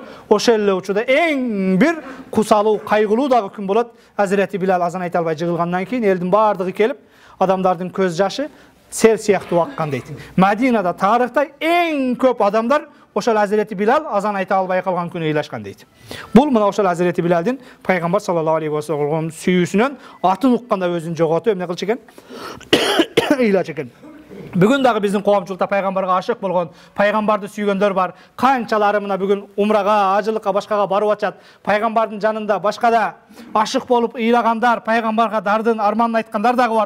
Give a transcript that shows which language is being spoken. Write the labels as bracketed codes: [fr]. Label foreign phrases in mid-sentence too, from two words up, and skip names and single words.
[ky] Ошол эле учурда эң бир кусалуу, кайгылуу дагы күн болот. Hazreti Bilal азан айта албай жыгылгандан кийин элдин бардыгы келип, адамдардын көз жашы сел сыяктуу аккан дейт. Мадинада тарыхта эң көп адамдар ошол Hazreti Bilal азан айта албай калган күнү ыйлашкан дейт. Бул мына ошол Hazreti Bilalдин пайгамбар [ar] صلى الله عليه وسلم [ky] сүйүүсүнөн атын укканда өзүн жоготуп эмне кылчу экен? Ыйлачу экен. Бүгүн дагы биздин коомчулукта пайгамбарга ашык болгон, пайгамбарды сүйгөндөр бар. Канчалары мына бүгүн умрага, ажылыкка, башкага барып атат. Пайгамбардын жанында башкада ашык болуп ыйлагандар, пайгамбарга дардын, арманын айткандар дагы бар.